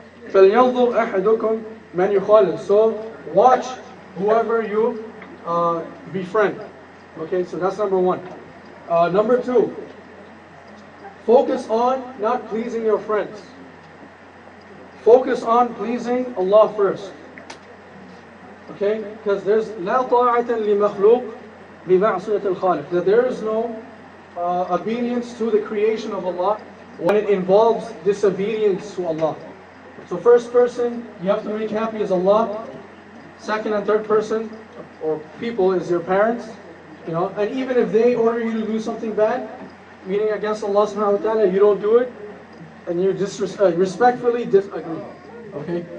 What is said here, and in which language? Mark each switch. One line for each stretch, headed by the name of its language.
Arabic: فَلْيَنْظُرْ أَحَدُكُمْ مَنْ يُخَالِفُ.
English: So watch whoever you befriend. Okay, so that's number one. Number two, focus on not pleasing your friends. Focus on pleasing Allah first. Okay? Because there's
Arabic: لا طاعة لمخلوق بمعصية الخالق.
English: That there is no obedience to the creation of Allah when it involves disobedience to Allah. So first person you have to make happy is Allah. second and third person or people is your parents, you know, and even if they order you to do something bad, meaning against Allah subhanahu wa ta'ala, you don't do it, and you just respectfully disagree, okay?